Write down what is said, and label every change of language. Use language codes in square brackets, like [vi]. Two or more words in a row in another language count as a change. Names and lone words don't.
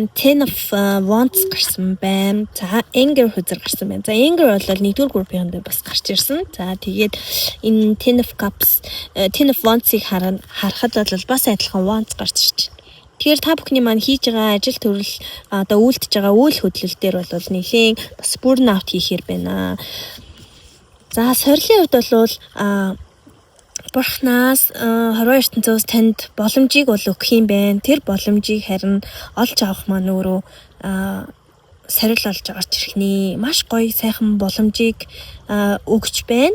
[mn] 10 of Wands гарсан байна. За Anger хүзэр гарсан байна. За Anger бол 1-р группийн дээр бас гарч ирсэн. За тэгээд энэ 10 of Cups 10 of Wands-ыг харахад бол бас адилхан Wands гарч ирж байна. Тэгэхээр та бүхний маань хийж байгаа ажил төрөл одоо үйлдэж байгаа үйл хөдлөл дээр бол нэлийн бас [en] burn out [mn] хийхээр байна. За сорилын хувьд бол Бурхнаас 29-нд танд боломжийг бол өгөх юм байна. Тэр боломжийг харин олж авах маань өөрөө сорил олж гарч ирэх нэ. Маш гоё сайхан боломжийг өгч байна.